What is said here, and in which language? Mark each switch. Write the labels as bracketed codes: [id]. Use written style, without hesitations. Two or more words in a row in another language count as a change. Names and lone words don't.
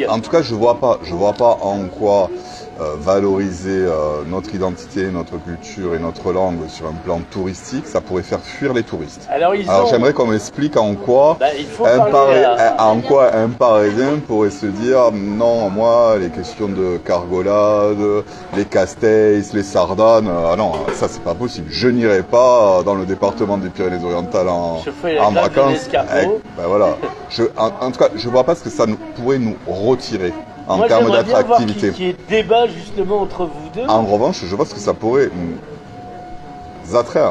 [fr] En tout cas, je vois pas en quoi valoriser notre identité, notre culture et notre langue sur un plan touristique, ça pourrait faire fuir les touristes. Alors j'aimerais qu'on m'explique en quoi, en quoi un Parisien pourrait se dire non, moi, les questions de cargolade, les Castells, les Sardanes, non, ça c'est pas possible. Je n'irai pas dans le département des Pyrénées-Orientales en vacances. Ben voilà. En tout cas, je vois pas ce que ça pourrait nous retirer. En termes d'attractivité. Qui est débat justement entre vous deux. En revanche, je vois ce que ça pourrait nous attraire.